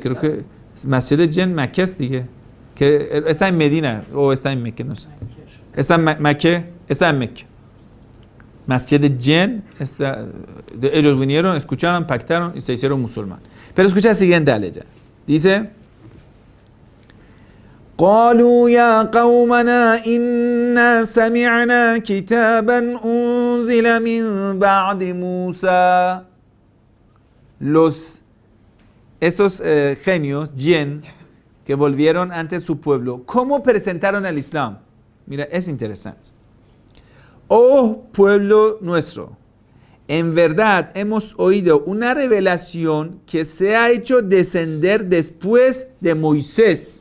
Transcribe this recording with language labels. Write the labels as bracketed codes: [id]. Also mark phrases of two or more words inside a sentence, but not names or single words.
[es] Creo que Masjid Jinn Mekke dije, que está en Medina o está en Mekke, no sé. Está en Mekke, está en Mekke. Masjid Jinn, ellos vinieron, escucharon, pactaron y se hicieron musulmanes. Pero escucha la siguiente aleya. Dice: [ar] قالوا يا قومنا إنا سمعنا كتابا أنزل من بعد موسى. [es] Esos genios, jinn, que volvieron ante su pueblo, ¿cómo presentaron el Islam? Mira, es interesante. Oh pueblo nuestro, en verdad hemos oído una revelación que se ha hecho descender después de Moisés.